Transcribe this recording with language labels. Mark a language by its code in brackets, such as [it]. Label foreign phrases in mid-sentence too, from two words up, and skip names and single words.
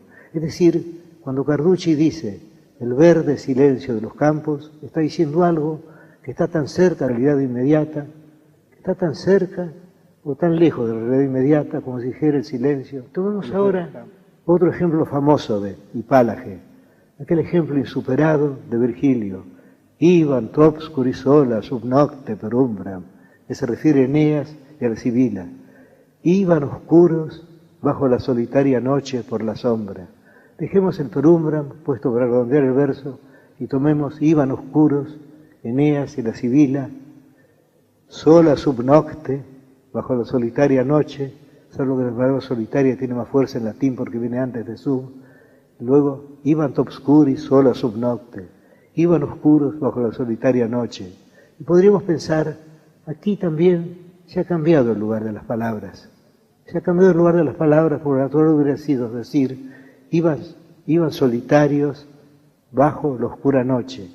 [es] Es decir, cuando Carducci dice el verde silencio de los campos, está diciendo algo que está tan cerca de la realidad inmediata, que está tan cerca o tan lejos de la realidad inmediata como si dijera el silencio. Tomemos ahora otro ejemplo famoso de hipálaje, aquel ejemplo insuperado de Virgilio, [la] Iban tu obscuri sola sub nocte per umbram, [es] que se refiere a Eneas y a la Sibila. Iban oscuros bajo la solitaria noche por la sombra. Dejemos el [la] per umbram, [es] puesto para redondear el verso, y tomemos iban oscuros, Eneas y la Sibila, [la] sola sub nocte, [es] bajo la solitaria noche, salvo que la palabra solitaria tiene más fuerza en latín porque viene antes de sub. [la] Luego, iban tu obscuri sola sub nocte. [es] Iban oscuros bajo la solitaria noche. Y podríamos pensar, aquí también se ha cambiado el lugar de las palabras. Se ha cambiado el lugar de las palabras, porque lo natural hubiera sido decir, iban solitarios bajo la oscura noche.